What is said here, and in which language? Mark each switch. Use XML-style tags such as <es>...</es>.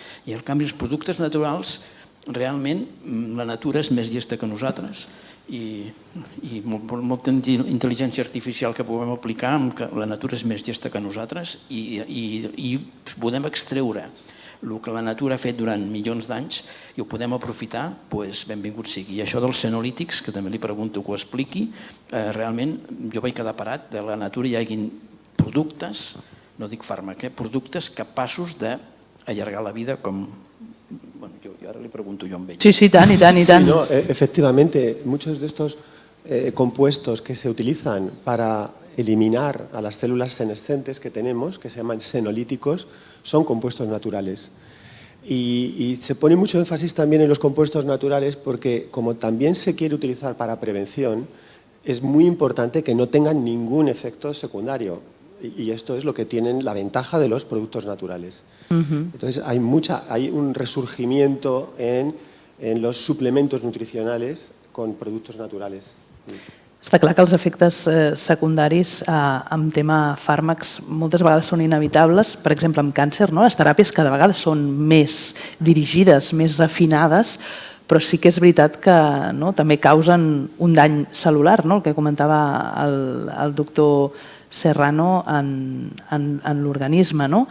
<ca>I en canvi els productes naturals, realment la natura és més llesta que nosaltres i molta intel·ligència artificial que podem aplicar, la natura és més llesta que nosaltres i podem extreure el que la natura ha fet durant milions d'anys i ho podem aprofitar, doncs benvingut sigui. I això dels senolítics, que també li pregunto que ho expliqui, realment jo vaig quedar parat de la natura hi hagin productes, no dic fàrmac, productes capaços d'allargar la vida com...</ca> <es>Bueno, yo ahora le pregunto yo a ell.</es> <ca>Sí, tant, i tant.</ca> <es>Sí, no, efectivamente, muchos de estos compuestos que se utilizan para eliminar a las células senescentes que tenemos, que se llaman senolíticos, son compuestos naturales. Y se pone mucho énfasis también en los compuestos naturales porque como también se quiere utilizar para prevención, es muy importante que no tengan ningún efecto secundario. Y esto es lo que tienen la ventaja de los productos naturales. Entonces hay un resurgimiento en los suplementos nutricionales con productos naturales.</es> <ca>Està clar que els efectes secundaris en tema fàrmacs moltes vegades són inevitables. Per exemple, amb càncer, les teràpies cada vegada són més dirigides, més afinades, però sí que és veritat que també causen un dany cel·lular, el que comentava el doctor Serrano en l'organisme.</ca>